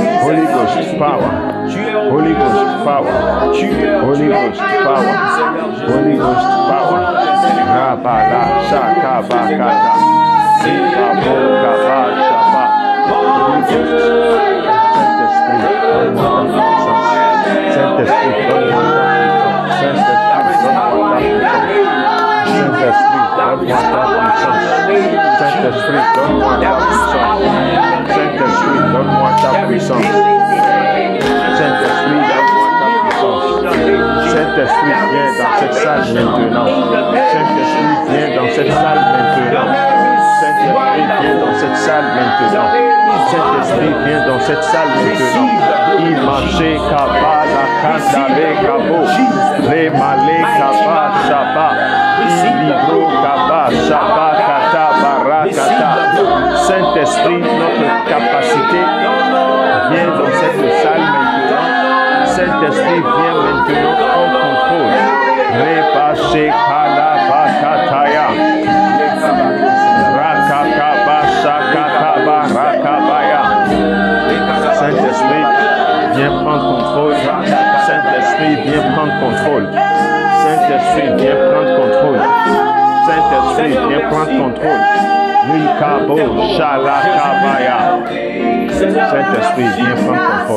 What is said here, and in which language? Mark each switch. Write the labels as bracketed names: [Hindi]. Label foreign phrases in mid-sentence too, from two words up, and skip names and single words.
[English] Holy Ghost power. Holy Ghost power. Holy Ghost power. Holy Ghost power. Rabala shaka bakata. Sikabo kaba shaba. Holy Ghost. [French] Saint-Esprit, donne-moi ta puissance. Saint-Esprit, donne-moi ta puissance. Saint-Esprit, donne-moi ta puissance. Saint-Esprit, donne-moi ta puissance. Saint-Esprit, viens dans cette salle maintenant. Saint-Esprit, viens dans cette salle maintenant. Saint-Esprit, viens dans cette salle maintenant. Saint-Esprit, viens dans cette salle maintenant. Imaché kaba la kanda le kabo. Le malé kaba shaba. Ilibro kaba shaba kata barakata. Saint-Esprit, notre capacité, viens dans cette salle maintenant. Saint-Esprit, viens maintenant en contrôle. Repaché kala bakataya. Rakakaba shakataba rakabaya. Saint-Esprit, viens prendre contrôle. Saint-Esprit, viens prendre contrôle. Saint-Esprit, viens prendre contrôle. Saint-Esprit, viens prendre contrôle. Rikabo shalakabaya. Saint-Esprit, viens prendre contrôle.